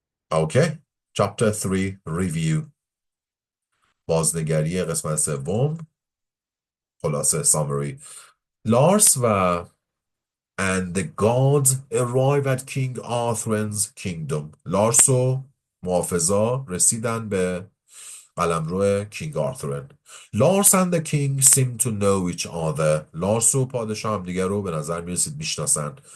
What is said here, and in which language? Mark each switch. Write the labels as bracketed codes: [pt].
[en] Okay, chapter 3 review. [fa] بازنگری قسمت سوم. [en] خلاصه summary. Lars و and the gods arrive at King Arthur's kingdom. [fa] لارس و محافظا رسیدن به قلمرو کینگ آرثورن. [en] Lars and the king seem to know each other. [fa] لارس و پادشاه هم دیگر رو به نظر میرسید میشناسن.